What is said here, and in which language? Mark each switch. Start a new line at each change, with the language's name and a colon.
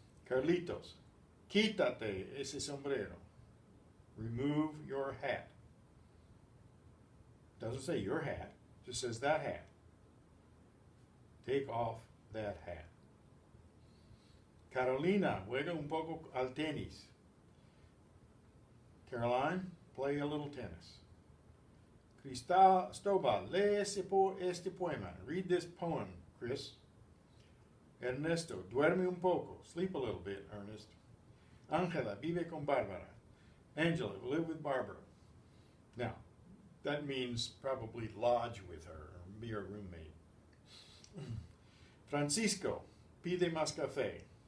Spanish: Carlitos, quítate ese sombrero.
English: Remove your hat. Doesn't say your hat, just says that hat. Take off that hat.
Spanish: Carolina, juega un poco al tenis.
English: Caroline, play a little tennis. Cristobal,
Spanish: lee este poema.
English: Read this poem, Chris.
Spanish: Ernesto, duerme un poco.
English: Sleep a little bit,
Spanish: Ernest. Angela, vive con Barbara.
English: Angela, live with Barbara. Now, that means probably lodge with her or be her roommate.
Spanish: Francisco, pide más café.